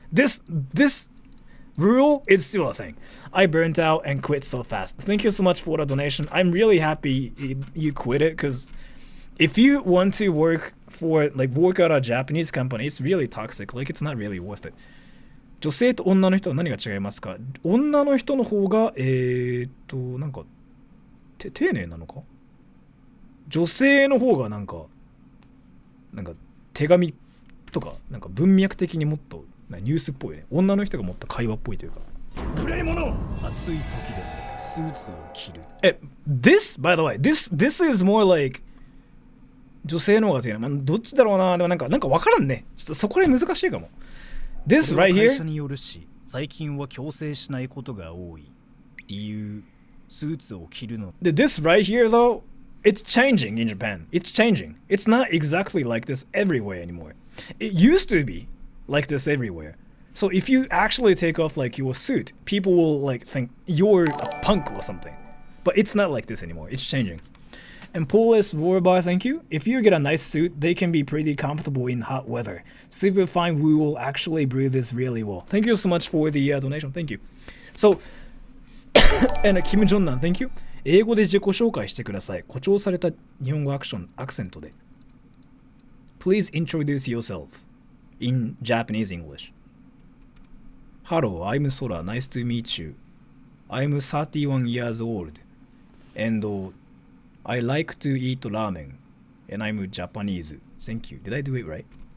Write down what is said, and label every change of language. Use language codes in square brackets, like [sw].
[en] This rule is still a thing. I burnt out and quit so fast. Thank you so much for the donation. I'm really happy you quit it, because if you want to work at a Japanese company, it's really toxic. Like, it's not really worth it. [ja] 女性と女の人は何が違いますか？女の人の方がなんか丁寧なのか？女性の方がなんか手紙とかなんか文脈的にもっとニュースっぽいね。女の人がもっと会話っぽいというか。無礼者！暑い時でスーツを着る。 [en] This by the way, this is more like [ja] 女性の方が丁寧。まあ、どっちだろうな。でもなんかわからんね。ちょっとそこら難しいかも。 [en] This right here. [ja] 会社によるし、最近は強制しないことが多い。理由、スーツを着るの。 [en] This right here though, it's changing in Japan. It's changing. It's not exactly like this everywhere anymore. It used to be like this everywhere. So if you actually take off like your suit, people will like think you're a punk or something. But it's not like this anymore. It's changing. And Polish Warbar, thank you. If you get a nice suit, they can be pretty comfortable in hot weather. Super fine, we will actually breathe this really well. Thank you so much for the donation. Thank you. So, and Kim Jong-nan, thank you. [ja] 英語で自己紹介してください。誇張された日本語アクセントで。 [en] Please introduce yourself in Japanese English. Hello, I'm Sora. Nice to meet you. I'm 31 years old. And I like to eat ramen. And I'm Japanese. Thank you. Did I do it right?